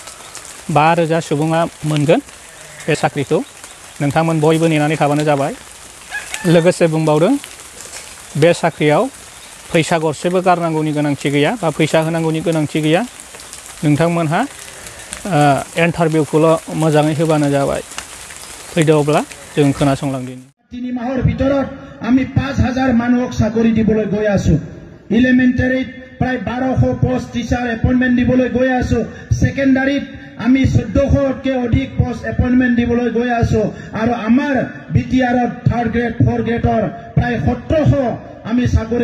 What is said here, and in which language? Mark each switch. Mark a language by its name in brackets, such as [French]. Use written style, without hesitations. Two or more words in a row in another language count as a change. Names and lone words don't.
[Bodo] 5000 सुबुङा मोनगोन बे साख्रिखौ नोंथांमोन बयबो नेनानै थाबानो जाबाय लोगोसे बुंबावदों बे साख्रियाव फैसा गरसेबो गारनांगौनि गोनांथि गैया बा फैसा होनांगौनि गोनांथि गैया नोंथांमोनहा इन्टारभिउखौल' मोजाङै होबानो जाबाय फैदो अब्ला जों खोनासंलांदिनि [Assamese] 3 মাহৰ ভিতৰত আমি 5000 মানুহক চাকৰি দিবলৈ গৈ আছো এলিমেন্টাৰীত প্ৰায় 1200 [English] post teacher appointment [Assamese] দিবলৈ গৈ আছো সেকেন্ডাৰীত আমি 1400তকৈ অধিক [English] post appointment [Assamese] দিবলৈ গৈ আছো আৰু আমাৰ বিটিআৰত [English] 3rd grade 4th grade [Assamese] প্ৰায় 1700 আমি চাকৰি